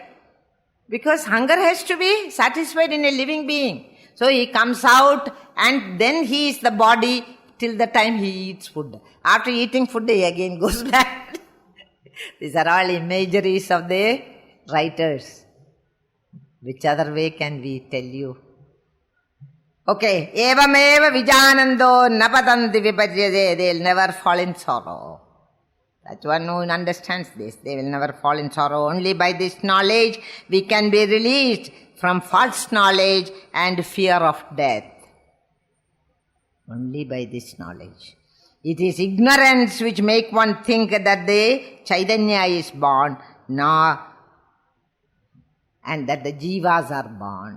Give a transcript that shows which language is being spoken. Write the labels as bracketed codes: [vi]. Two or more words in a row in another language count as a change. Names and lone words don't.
[en] Because hunger has to be satisfied in a living being. So he comes out and then he is the body till the time he eats food. After eating food, he again goes back. These are all imageries of the writers. Which other way can we tell you? Okay. [sa] एवमेव विजानन्दो नपतन्ति विपज्यदे. [en] They will never fall in sorrow. That's one who understands this. They will never fall in sorrow. Only by this knowledge we can be released from false knowledge and fear of death. Only by this knowledge. It is ignorance which make one think that the Chaitanya is born, and that the jivas are born.